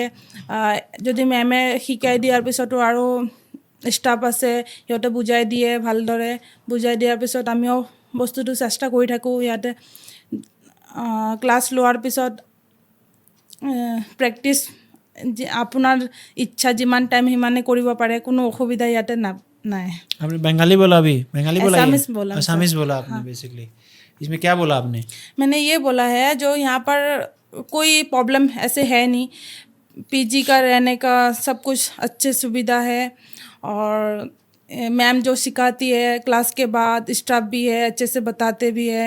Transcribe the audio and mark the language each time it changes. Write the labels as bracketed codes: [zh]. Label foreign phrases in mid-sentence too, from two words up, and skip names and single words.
[as] যদি মেমে শিকাই দিয়াৰ পিছতো আৰু ষ্টাফ আছে, সিহঁতে বুজাই দিয়ে ভালদৰে। বুজাই দিয়াৰ পিছত আমিও বস্তুটো চেষ্টা কৰি থাকোঁ। ইয়াতে ক্লাছ লোৱাৰ পিছত প্ৰেক্টিছ আপোনাৰ ইচ্ছা যিমান টাইম সিমানে কৰিব পাৰে, কোনো অসুবিধা ইয়াতে নাই। [hi] आपने बंगाली बोला, अभी बंगाली बोला, असामीज बोला आपने बेसिकली। इसमें क्या बोला आपने? मैंने ये बोला है जो यहाँ पर कोई प्रॉब्लम ऐसे है नहीं, PG का रहने का सब कुछ अच्छे सुविधा है और मैम जो सिखाती है क्लास के बाद, स्टाफ भी है अच्छे से बताते भी है।